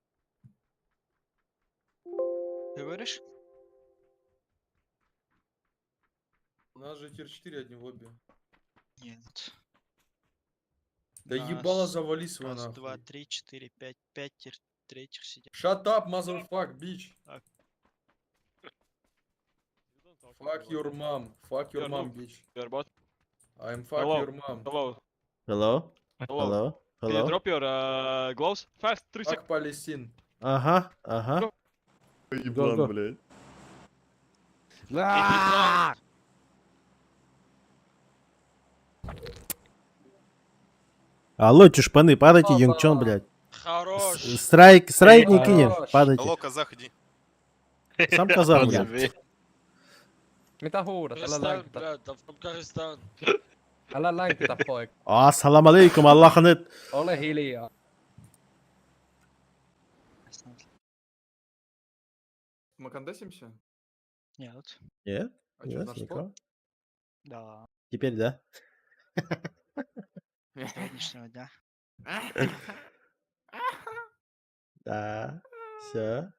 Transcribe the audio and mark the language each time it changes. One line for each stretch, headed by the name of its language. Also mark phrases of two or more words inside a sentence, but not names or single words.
Russian: Ты говоришь? У нас же тир 4 одни в лобби. Нет. Да Нас ебало завали свой Раз, два, нахуй. три, четыре, пять. Пять третьих сидят.
English: Shut up, motherfuck, bitch.
Russian: Так.
English: Fuck your mom. Fuck your Yeah, mom, no. bitch. Your bot. I'm fuck Hello. your mom. Hello. Hello? Hello. Hello? Can you Hello? drop your gloves? Fast, 3 seconds. Fuck Palestine.
Russian: Ага, ага.
English: Go, go.
Russian: блядь. Алло, чушпаны, падайте, Юнгчон, блядь. Хорош. Страйк не Хорош. кинем, падайте. Алло, казах, иди. Сам казах, блядь. Подожди.
Finnish: Mitä huudat? Älä länkytä.
Russian: Афганистан.
Finnish: Älä länkytä, poika.
Arabic: السلام عليكم, Аллах анет.
Finnish: Ole hiljaa.
Russian: Мы кондесимся? Нет. Нет, А что, нет, наш никого. спот? Да. Теперь да. С сегодняшнего дня. Да, все.